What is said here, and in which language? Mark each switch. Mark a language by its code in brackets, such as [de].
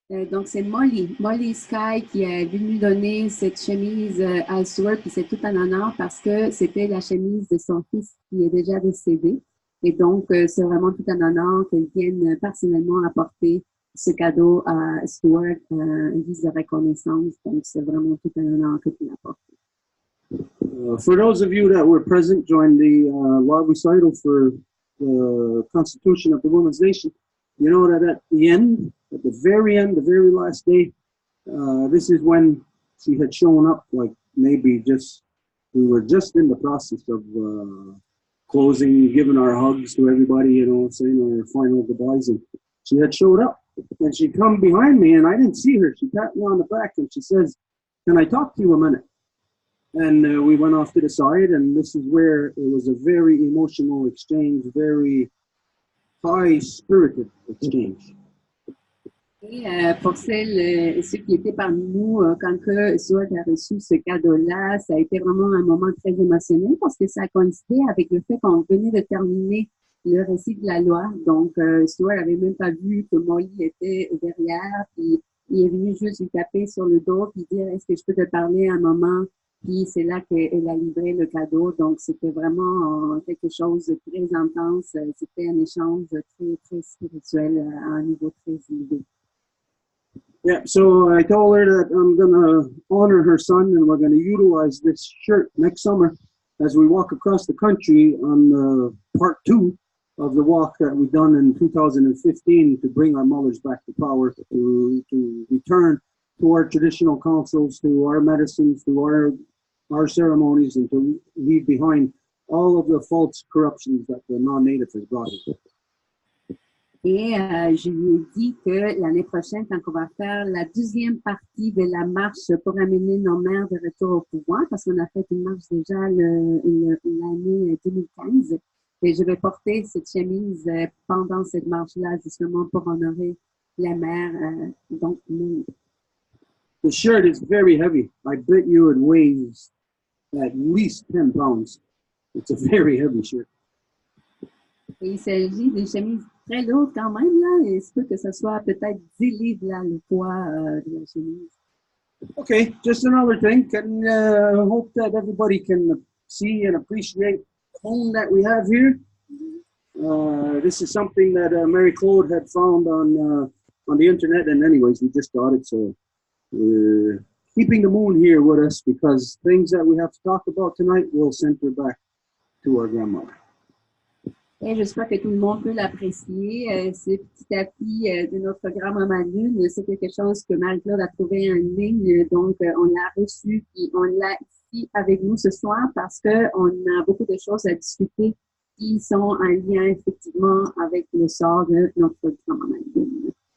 [fr] Donc c'est Molly Sky qui est venue donner cette chemise à Stuart, puis c'est tout un honneur parce que c'était la chemise de son fils qui est déjà décédé. Et donc c'est vraiment tout un honneur qu'elle vienne personnellement apporter ce cadeau à Stuart, une guise de reconnaissance. Donc, c'est vraiment tout un honneur que tu l'apportes. [en] For those of you that were present during the law recital for the Constitution of the Women's Nation, you know that at the very end, the very last day, this is when she had shown up, like maybe we were just in the process of closing, giving our hugs to everybody, you know, saying our final goodbyes, and she had showed up. And she come behind me, and I didn't see her. She tapped me on the back, and she says, "Can I talk to you a minute?" And we went off to the side, and this is where it was a very emotional exchange, very high-spirited exchange. [fr] Et pour ceux qui étaient parmi nous, quand que Stuart a reçu ce cadeau-là, ça a été vraiment un moment très émotionnel parce que ça a coïncidé avec le fait qu'on venait de terminer le récit de la loi. Donc, Stuart n'avait même pas vu que Molly était derrière, puis il est venu juste lui taper sur le dos, puis dire « Est-ce que je peux te parler un moment? » Puis c'est là qu'elle a livré le cadeau. Donc, c'était vraiment quelque chose de très intense. C'était un échange très, très spirituel à un niveau très élevé. [en] Yeah, so I told her that I'm going to honor her son, and we're going to utilize this shirt next summer as we walk across the country on part 2 of the walk that we've done in 2015 to bring our mothers back to power, to return to our traditional councils, to our medicines, to our ceremonies, and to leave behind all of the false corruptions that the non-native has brought in. [fr] Et je lui ai dit que l'année prochaine, quand on va faire la deuxième partie de la marche pour amener nos mères de retour au pouvoir, parce qu'on a fait une marche déjà l'année 2015, et je vais porter cette chemise pendant cette marche-là, justement pour honorer la mère. Donc, [en] The shirt is very heavy. I bet you it weighs at least 10 pounds. It's a very heavy shirt. [fr] et il s'agit d'une chemise très lourde quand même, là, et il se peut que ce soit peut-être 10 livres, là, le poids de la chemise. [en] Okay, just another thing. Can hope that everybody can see and appreciate the home that we have here. This is something that Marie-Claude had found on the internet, and anyways, we just got it. So we're keeping the moon here with us because things that we have to talk about tonight will center back to our grandmother. [fr] Et j'espère que tout le monde peut l'apprécier. Ce petit tapis de notre grand-maman Lune, c'est quelque chose que Marie-Claude a trouvé en ligne. Donc, on l'a reçu et on l'a ici avec nous ce soir parce qu'on a beaucoup de choses à discuter qui sont en lien effectivement avec le sort de notre grand-maman Lune.